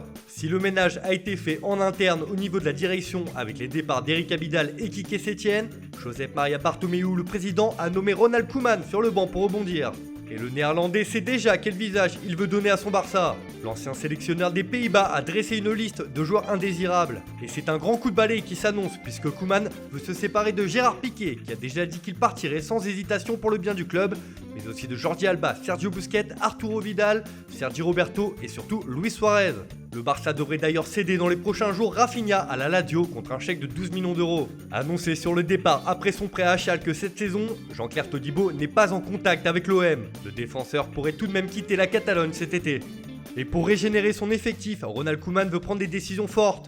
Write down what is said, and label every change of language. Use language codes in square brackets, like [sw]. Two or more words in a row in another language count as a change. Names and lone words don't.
[fr] Si le ménage a été fait en interne au niveau de la direction avec les départs d'Eric Abidal et Quique Sétienne, Josep Maria Bartomeu, le président, a nommé Ronald Koeman sur le banc pour rebondir. Et le néerlandais sait déjà quel visage il veut donner à son Barça. L'ancien sélectionneur des Pays-Bas a dressé une liste de joueurs indésirables. Et c'est un grand coup de balai qui s'annonce puisque Koeman veut se séparer de Gérard Piqué qui a déjà dit qu'il partirait sans hésitation pour le bien du club, mais aussi de Jordi Alba, Sergio Busquets, Arturo Vidal, Sergi Roberto et surtout Luis Suarez. Le Barça devrait d'ailleurs céder dans les prochains jours Rafinha à la Lazio contre un chèque de 12 millions d'euros. Annoncé sur le départ après son prêt à Schalke cette saison, Jean-Claire Todibo n'est pas en contact avec l'OM. Le défenseur pourrait tout de même quitter la Catalogne cet été. Et pour régénérer son effectif, Ronald Koeman veut prendre des décisions fortes.